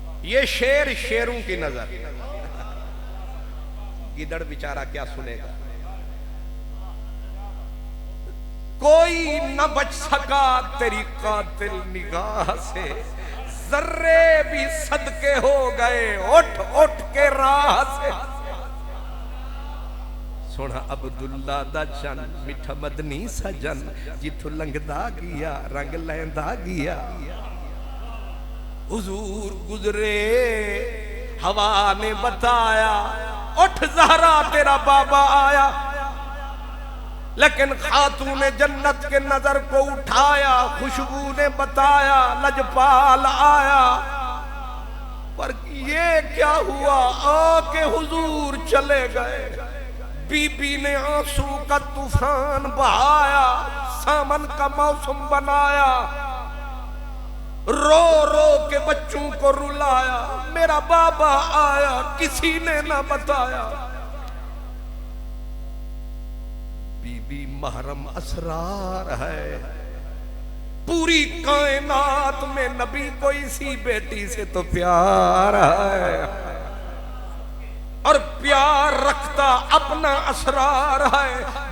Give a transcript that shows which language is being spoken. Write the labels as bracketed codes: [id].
[ur] یہ شیر شیروں کی نظر، گدڑ بیچارہ کیا سنے گا. کوئی نہ بچ سکا تیری قاتل نگاہ سے، ذرے بھی صدقے ہو گئے اٹھ اٹھ کے راہ سے. [pa] سونا عبداللہ دا چن میٹھا مدنی سجن، جتھو لنگدا گیا رنگ لیندا گیا. [ur] حضور گزرے ہوا نے بتایا اٹھ زہرا تیرا بابا آیا. لیکن خاتون جنت کے نظر کو اٹھایا، خوشبو نے بتایا لجپال آیا. پر یہ کیا ہوا آ کے حضور چلے گئے. بی بی نے آنسو کا طوفان بہایا، سامن کا موسم بنایا، رو رو کے بچوں کو رلایا. میرا بابا آیا کسی نے نہ بتایا. بی بی محرم اسرار ہے، پوری کائنات میں نبی کو اسی بیٹی سے تو پیار ہے، اور پیار رکھتا اپنا اسرار ہے.